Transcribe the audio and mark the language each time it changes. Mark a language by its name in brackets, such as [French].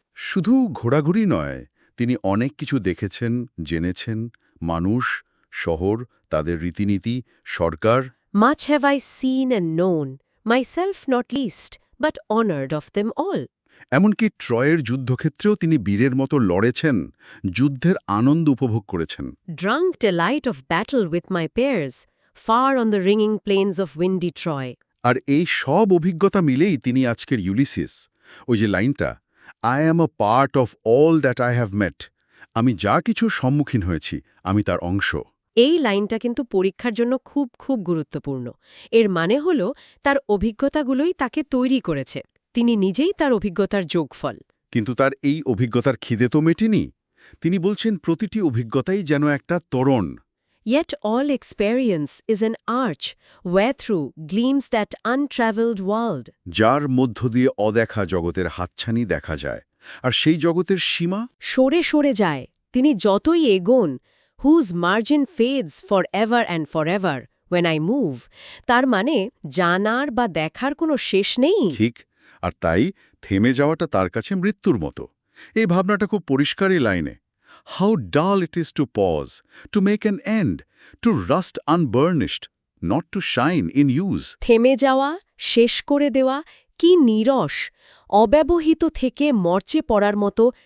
[Bangla] শুধু ঘোরাঘুরি নয়, তিনি অনেক কিছু দেখেছেন, জেনেছেন, মানুষ, শহর, তাদের রীতিনীতি, সরকার। [English] Much have I seen and known, myself not least, but honoured of them all. [Bangla] এমনকি ট্রয়ের যুদ্ধক্ষেত্রেও তিনি বীরের মতো লড়েছেন, যুদ্ধের আনন্দ উপভোগ করেছেন। [English] Drunk delight of battle with my peers, far on the ringing plains of windy Troy. [Bangla] আর এই সব অভিজ্ঞতা মিলেই তিনি আজকের ইউলিসিস। ওই যে লাইনটা, [English] I am a part of all that I have met, [Bangla] আমি যা কিছুর সম্মুখীন হয়েছি, আমি তার অংশ। এই লাইনটা কিন্তু পরীক্ষার জন্য খুব খুব গুরুত্বপূর্ণ। এর মানে হল তার অভিজ্ঞতাগুলোই তাকে তৈরি করেছে, তিনি নিজেই তার অভিজ্ঞতার যোগফল। কিন্তু তার এই অভিজ্ঞতার খিদে তো মেটেনি। তিনি বলছেন প্রতিটি অভিজ্ঞতাই যেন একটা তোরণ। [English] Yet all experience is an arch, wherethrough gleams that untraveled world. [Bangla] যার মধ্য দিয়ে অদেখা জগতের হাতছানি দেখা যায়, আর সেই জগতের সীমা সরে সরে যায়, তিনি যতই এগোন, [English] whose margin fades forever and forever when I move. [Bangla] তার মানে জানার বা দেখার কোনো শেষ নেই। ঠিক, আর তাই থেমে যাওয়াটা তার কাছে মৃত্যুর মতো। এই ভাবনাটা খুব পরিষ্কার এই লাইনে। [English] How dull it is to pause, to make an end, to rust unburnished, not to shine in use. [Bangla] থেমে যাওয়া, শেষ করে দেওয়া, কি নীরস! অব্যবহৃত থেকে মরচে পড়ার মতো